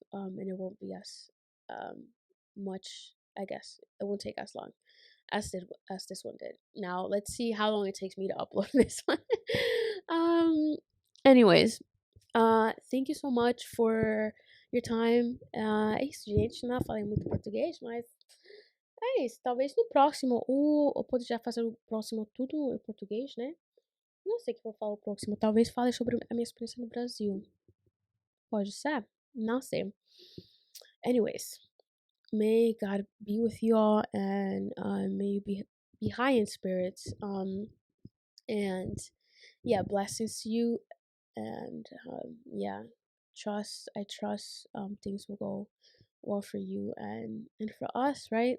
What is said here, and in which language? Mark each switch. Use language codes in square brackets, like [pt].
[en] And it won't be as um much. I guess it won't take as long as this one did. Now let's see how long it takes me to upload this one. um. Anyways, thank you so much for your time. [pt] Gente, não falei muito português, mas é isso. Talvez no próximo, ou pode já fazer o próximo tudo em português, né? Não sei o que eu vou falar o próximo. Talvez fale sobre a minha experiência no Brasil. Pode ser? Não sei. [en] Anyways, may God be with you all, and may you be high in spirits. And yeah, blessings to you, and yeah, I trust things will go well for you and for us, right?